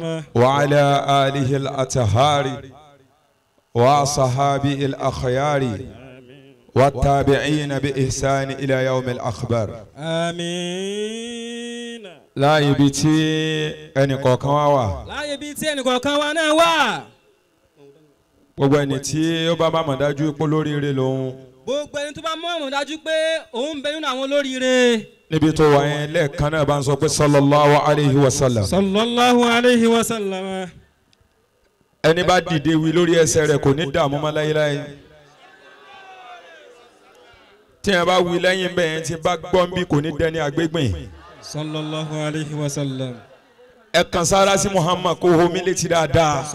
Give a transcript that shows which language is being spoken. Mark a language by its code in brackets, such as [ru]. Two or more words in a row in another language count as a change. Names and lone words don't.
[ar] وعلى آله الأطهار وصحابه الأخيار والتابعين بإحسان إلى يوم الأخبار. آمين. لا يبتي أني كوكاوا. لا يبتي أني كوكاوا نوا. [yo] gbogbo ẹni tí ó bá bá mọ̀ dájú pé olóríire lòun. gbogbo ẹni tó bá mọ̀ dájú pé òun bẹ nínú àwọn olóríire. níbi tó wà yẹn lẹ́ẹ̀kan náà bá ń sọ pé [ar] صلى الله عليه وسلم. صلى الله عليه وسلم. [yo] ẹni bá dìde wí lórí ẹsẹ̀ rẹ̀ kò ní dààmú mọ́ láyéláyé. tí ẹ bá wí lẹ́yìn bẹ́ẹ̀ yẹn tí bá gbọ́n bí kò ní dẹni àgbégbìn. [ar] صلى الله عليه وسلم. [yo] ẹ kàn sára sí Muhammad kó homi létí dáadáa.